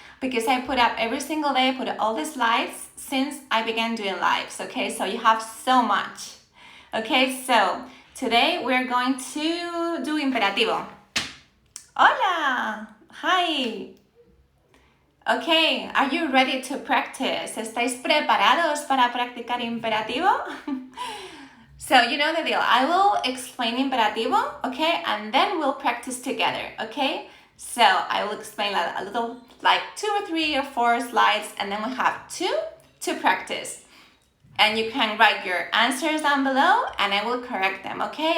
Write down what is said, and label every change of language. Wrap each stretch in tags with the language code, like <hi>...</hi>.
<en>Because I put up every single day, I put all the slides since I began doing lives, okay? So you have so much. Okay, so today we're going to do imperativo. Hola! Hi! Okay, are you ready to practice?</en> <es>¿Estáis preparados para practicar imperativo?</es> <en>So you know the deal. I will explain imperativo, okay? And then we'll practice together, okay? So I will explain a little, like 2 or 3 or 4 slides, and then we have 2 to practice. And you can write your answers down below, and I will correct them, okay?</en>